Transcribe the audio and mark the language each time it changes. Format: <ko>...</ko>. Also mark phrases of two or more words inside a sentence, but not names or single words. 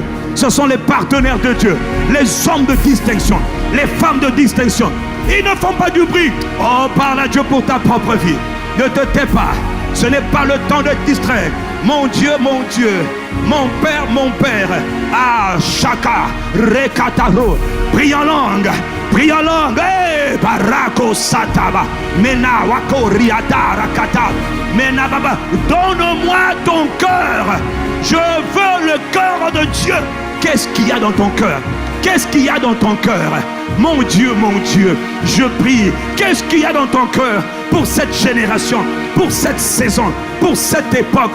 <fr>Ce sont les partenaires de Dieu, les hommes de distinction, les femmes de distinction. Ils ne font pas du bruit. Oh, parle à Dieu pour ta propre vie. Ne te tais pas. Ce n'est pas le temps de te distraire. Mon Dieu, mon Père. Ah, Shaka, Rekataro. Prie en langue. Prie en langue. Eh, Barako Sataba. Mena Wako Riata Rakata. Mena Baba. Donne-moi ton cœur. Je veux le cœur de Dieu. Qu'est-ce qu'il y a dans ton cœur? Qu'est-ce qu'il y a dans ton cœur? Mon Dieu, je prie. Qu'est-ce qu'il y a dans ton cœur pour cette génération, pour cette saison, pour cette époque?</fr>